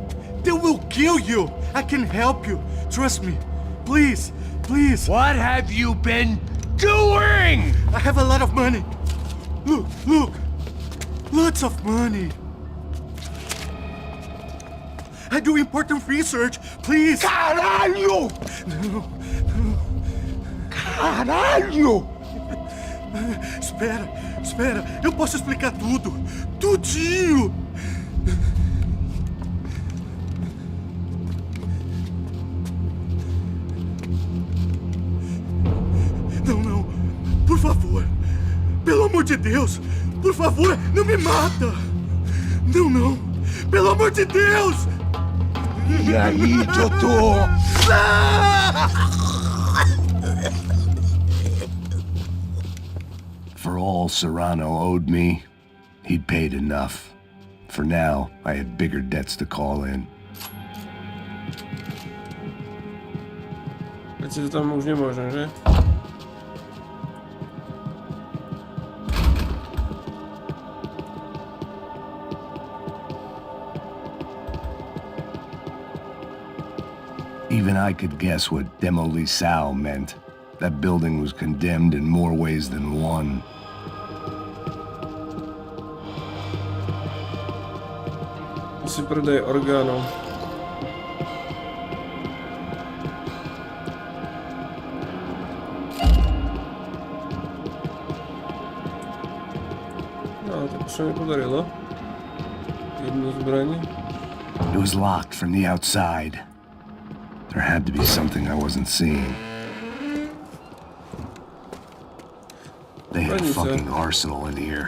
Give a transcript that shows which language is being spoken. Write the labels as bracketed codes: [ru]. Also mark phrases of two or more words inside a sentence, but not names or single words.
[en] They will kill you. I can help you. Trust me. Please, please. What have you been doing? I have a lot of money. Look, look. Lots of money. I do important research. Please. [pt] Caralho! No, no. Caralho! Espera, espera. Eu posso explicar tudo. Tudinho. Não, não. Por favor. Pelo amor de Deus. Por favor, não me mata. Não, não. Pelo amor de Deus. E aí, doutor? [en] For all Serrano owed me, he'd paid enough. For now, I had bigger debts to call in. [sk] Teď si to tam už nemôžem, že? [en] Even I could guess what demolição meant. That building was condemned in more ways than one. [sk] Asi prodej orgánov. No, tak už sa mi podarilo. Jednu zbraň. [en] It was locked from the outside. There had to be something I wasn't seeing. They had a fucking arsenal in here.